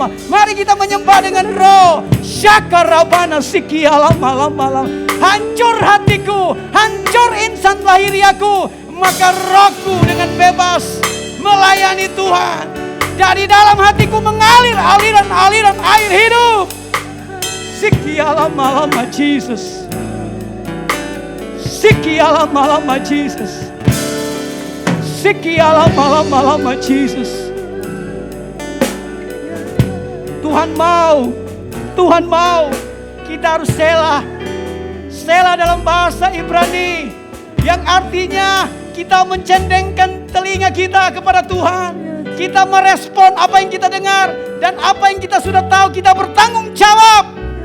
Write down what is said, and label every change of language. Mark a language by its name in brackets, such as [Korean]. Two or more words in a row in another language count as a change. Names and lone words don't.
[Indonesian] Mari kita menyembah dengan roh. Syakarabana sikialama. Hancur hatiku, hancur insan lahiriaku, maka rohku dengan bebas melayani Tuhan. Dari dalam hatiku mengalir aliran air hidup. Sikialama Jesus. Sikialama Jesus. Sikialama Jesus. Tuhan mau kita harus Sela dalam bahasa Ibrani yang artinya kita mencendengkan telinga kita kepada Tuhan. Kita merespon apa yang kita dengar dan apa yang kita sudah tahu, kita bertanggung jawab.